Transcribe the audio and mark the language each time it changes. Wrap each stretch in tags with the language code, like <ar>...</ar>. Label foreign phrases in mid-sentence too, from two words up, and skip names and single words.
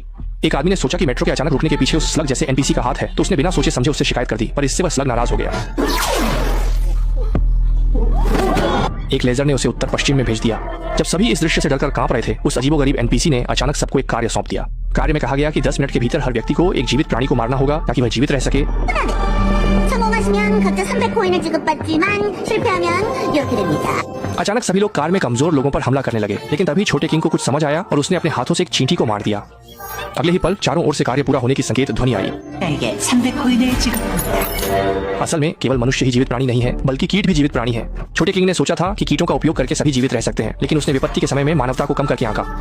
<hi>एक आदमी ने सोचा कि मेट्रो के अचानक रुकने के पीछे उस स्लग जैसे एनपीसी का हाथ है, तो उसने बिना सोचे समझे उससे शिकायत कर दी, पर इससे वह स्लग नाराज हो गया। एक लेजर ने उसे उत्तर पश्चिम में भेज दिया। जब सभी इस दृश्य से डरकर कांप रहे थे, उस अजीबोगरीब एनपीसी ने अचानक सबको एक कार्य सौंप दिया। कार्य में कहा गया कि 10 मिनट के भीतर हर व्यक्ति को एक जीवित प्राणी को मारना होगा ताकि वह जीवित रह सके।</hi> <ko>성공하시면 각자 300코인을 지급받지만 실패하면 이렇게 됩니다.</ko> <hi>अचानक सभी लोग कार में कमजोर लोगों पर हमला करने लगे, लेकिन तभी छोटे किंग को कुछ समझ आया और उसने अपने हाथों से एक चींटी को मार दिया। अगले ही पल चारों ओर से कार्य पूरा होने की संकेत ध्वनि आई। असल में केवल मनुष्य ही जीवित प्राणी नहीं है, बल्कि कीट भी जीवित प्राणी है। छोटे किंग ने सोचा था कि कीटों का उपयोग करके सभी जीवित रह सकते हैं, लेकिन उसने विपत्ति के समय में मानवता को कम करके आंका।</hi>